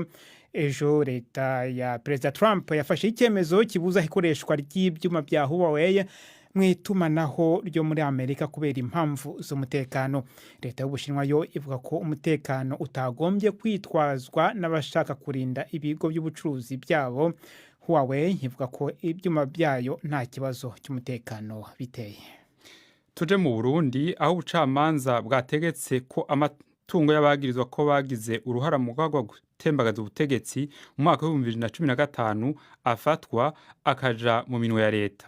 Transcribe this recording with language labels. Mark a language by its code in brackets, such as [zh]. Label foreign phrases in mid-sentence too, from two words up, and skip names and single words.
[rw] Ejo leta ya President Trump yafashe icyemezo kibuza ikoreshwa ry'ibyuma bya Huawei mwitumanaho ryo muri Amerika kubera impamvu z'umutekano. Leta y'Ubushinwa yo ivuga ko umutekano utagombye kwitwazwa n'abashaka kurinda ibigo by'ubucuruzi byabo. Huawei ivuga ko ibyuma byayo nta kibazo cy'umutekano biteye. [rn] Tuje mu Burundi aho ubucamanza bwategetse ko amatungo y'abagirizwa ko bagize uruhara mu gwagwa gutembagaza ubutegetsi mu mwaka wa 2015 afatwa akaja mu minwe ya leta.